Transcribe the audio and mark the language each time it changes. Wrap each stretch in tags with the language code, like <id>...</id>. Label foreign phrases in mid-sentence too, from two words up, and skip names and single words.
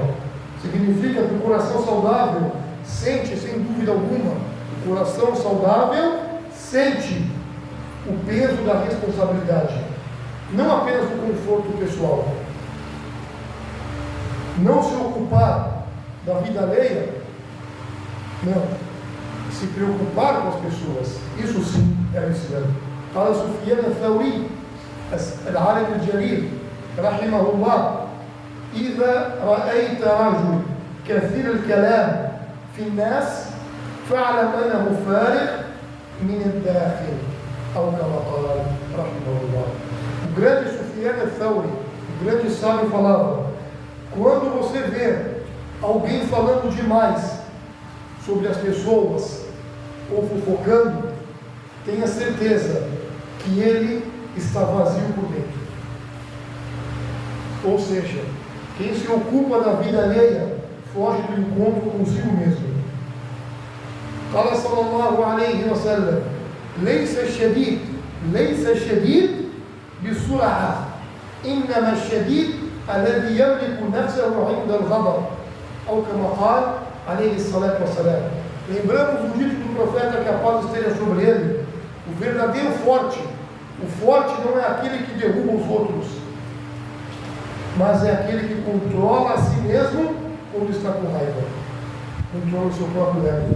<pt>Significa que o coração saudável sente, sem dúvida alguma, o coração saudável sente o peso da responsabilidade, não apenas do conforto pessoal. Não se ocupar da vida alheia, não. Se preocupar com as pessoas, isso sim é o Islã.</pt> <ar>قال سفيان الثوري العالم الجليل رحمه الله: إذا رأيت رجل كثير الكلام في الناس فاعلم أنه فارغ من الداخل، أو كما قال رحمه الله.</ar> <pt>O grande Sufyan al-Thawri, o grande sábio, falava: quando você vê alguém falando demais sobre as pessoas ou fofocando, tenha certeza que ele está vazio por dentro. Ou seja, quem se ocupa da vida alheia foge do encontro consigo mesmo.</pt> <ar>قال صلى الله عليه وسلم: ليس الشديد بسرعة، إنما الشديد الذي يملك نفسه عند الغضب، أو كما قال عليه الصلاة والسلام.</ar> <pt>Lembramos o dito do profeta, que a paz esteja sobre ele: o verdadeiro forte, o forte não é aquele que derruba os outros, mas é aquele que controla a si mesmo quando está com raiva, controla o seu próprio ego.</pt>